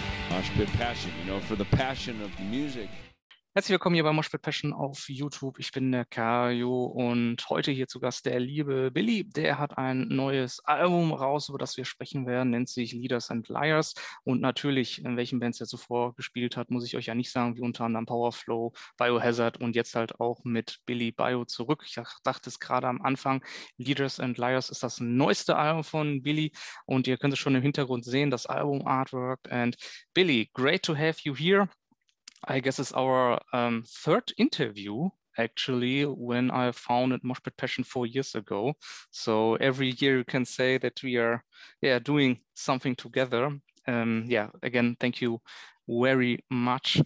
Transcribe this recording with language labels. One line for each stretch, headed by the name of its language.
English: Moshpit Passion, for the passion of music.
German: Herzlich willkommen hier bei Moshpit Passion auf YouTube. Ich bin der Kajo und heute hier zu Gast der liebe Billy. Der hat ein neues Album raus, über das wir sprechen werden, nennt sich Leaders and Liars. Und natürlich, in welchen Bands er zuvor gespielt hat, muss ich euch ja nicht sagen, wie unter anderem Powerflow, Biohazard und jetzt halt auch mit BillyBio zurück. Ich dachte es gerade am Anfang, Leaders and Liars ist das neueste Album von Billy und ihr könnt es schon im Hintergrund sehen, das Album Artwork.
English: And Billy, great to have you here. I guess it's our third interview, actually, when I founded Moshpit Passion 4 years ago. So every year you can say that we are doing something together. Again, thank you very much.